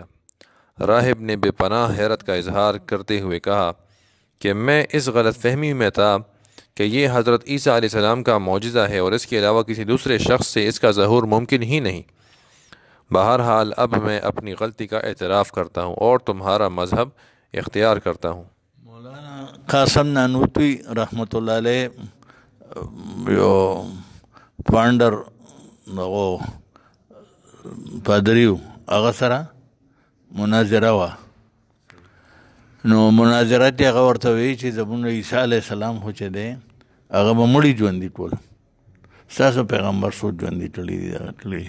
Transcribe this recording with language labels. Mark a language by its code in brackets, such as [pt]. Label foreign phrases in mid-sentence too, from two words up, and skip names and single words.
[ur] راہب نے بے پناہ حیرت کا اظہار کرتے ہوئے کہا کہ میں اس غلط فہمی میں تھا کہ یہ حضرت عیسیٰ علیہ السلام کا معجزہ ہے اور اس کے علاوہ کسی دوسرے شخص سے اس کا ظہور ممکن ہی نہیں. بہرحال اب میں اپنی غلطی کا اعتراف کرتا ہوں اور تمہارا مذہب اختیار کرتا ہوں. [ps] مولانا قاسم نانوتوی رحمۃ اللہ علیہ یو فاؤنڈر دغه پادریو هغه سره مناظره وه. نو مناظره کې هغه ورته وایي چې زموږ عیسی علیه السلام خو چې دی هغه به مړي ژوندي ټول، ستاسو پیغمبر څو ژوندي تللي دي دغه تللي.